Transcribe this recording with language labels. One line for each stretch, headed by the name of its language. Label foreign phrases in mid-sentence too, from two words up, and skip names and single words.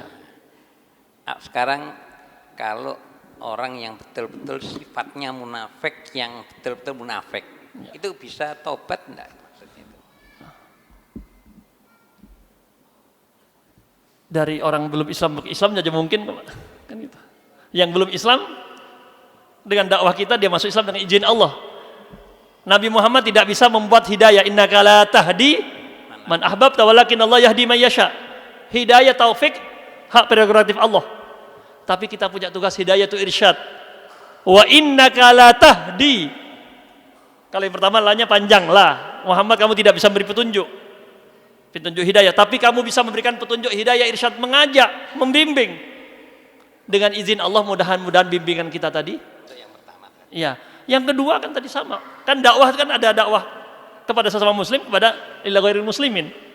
Indonesian: Sekarang kalau orang yang betul-betul sifatnya munafik, yang betul-betul munafik, itu bisa tobat enggak maksudnya itu? Dari orang belum Islam ke Islam aja mungkin kan gitu. Yang belum Islam dengan dakwah kita dia masuk Islam dengan izin Allah. Nabi Muhammad tidak bisa membuat hidayah.
Arabic: إنك لا تهدي من أحببت ولكن الله يهدي من يشاء.
Indonesian: Hidayah taufik hak prerogatif Allah. Tapi kita punya tugas hidayah itu irsyad.
Arabic: وإنك لا تهدي.
Indonesian: Kalau yang pertama lanya panjang lah. Muhammad kamu tidak bisa memberi petunjuk hidayah, tapi kamu bisa memberikan petunjuk hidayah irsyad, mengajak, membimbing. Dengan izin Allah mudah-mudahan bimbingan kita tadi. Itu yang pertama. Iya. Yang kedua kan tadi sama. Kan dakwah kan ada dakwah kepada sesama muslim, kepada
Arabic: إلى غير المسلمين.